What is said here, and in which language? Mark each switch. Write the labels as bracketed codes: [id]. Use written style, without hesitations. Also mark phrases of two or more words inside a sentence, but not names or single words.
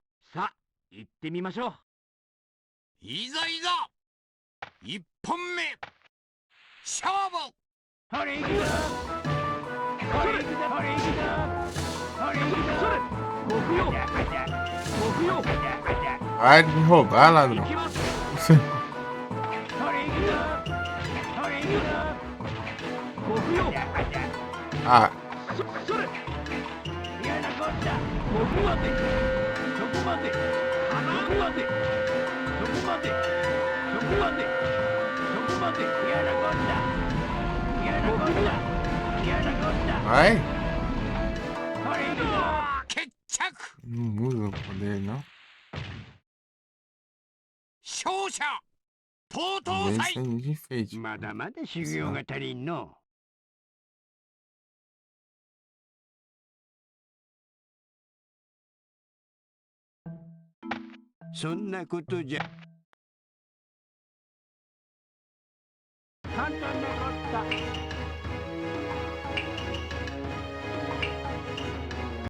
[ja] さあ行ってみましょう。いざいざ一本目勝負。ほれ行くぞ。ほれ行くぞ。ほれ行くぞ。ほれ行くぞ。ご不要。ご不要。 [pt] Vai me roubar, ladrão. [ja] ほれ行くぞ。ほれ行くぞ。ご不要。 Ah, それ。嫌なこった。ご不要で。そこまで。ご不要で。そこまで。そこまで。そこまで。嫌なこった。嫌なこった。嫌なこった。 vai. ほれ行くぞ。決着。 [pt] Não muda o poder, não. [ja] 勝者東東 Vem 祭。 [pt] sem de enfeite. [ja] まだまだ修行が足りんの。そんなことじゃ。簡単なこった。